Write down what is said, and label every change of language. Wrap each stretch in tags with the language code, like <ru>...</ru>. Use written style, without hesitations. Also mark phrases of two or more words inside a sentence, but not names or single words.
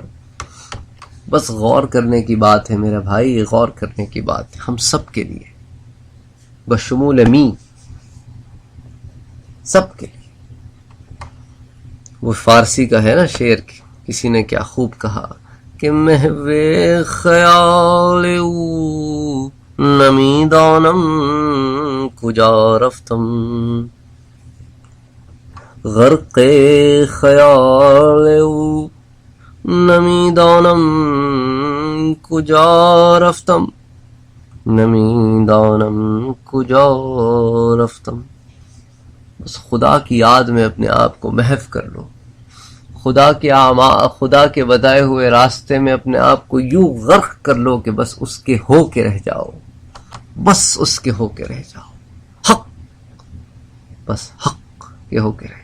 <ur>بس غور کرنے کی بات ہے میرے بھائی، غور کرنے کی بات ہے ہم سب کے لیے، بشمول می، سب کے لیے۔ وہ فارسی کا ہے نا شعر، کسی نے کیا خوب کہا کہ</ur> <fa>محو خیال او نمیدانم کجا رفتم، غرق خیال او نمیدانم کجا رفتم، نمیدانم کجا رفتم۔</fa> <ur>بس خدا کی یاد میں اپنے آپ کو محو کر لو، خدا کے بتائے ہوئے راستے میں اپنے آپ کو یوں غرق کر لو کہ بس اس کے ہو کے رہ جاؤ، بس اس کے ہو کے رہ جاؤ، حق، بس حق کے ہو کے رہ جاؤ۔</ur>